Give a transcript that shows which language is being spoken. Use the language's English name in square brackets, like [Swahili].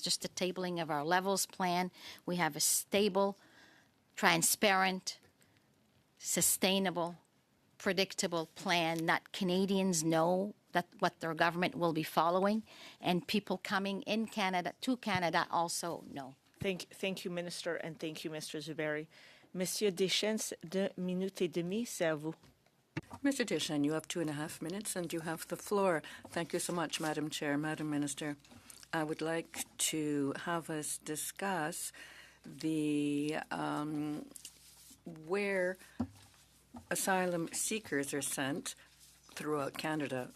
[English] Just the tabling of our levels plan. We have a stable, transparent, sustainable, predictable plan that Canadians know that what their government will be following, and people coming in Canada to Canada also know. Thank you, Minister, and thank you, Mr. Zuberi. [French] Monsieur Deschênes, 2 minutes et demie, c'est à vous. [English] Mr. Deschênes, you have 2.5 minutes, and you have the floor. Thank you so much, Madam Chair, Madam Minister. I would like to have us discuss the where asylum seekers are sent throughout Canada.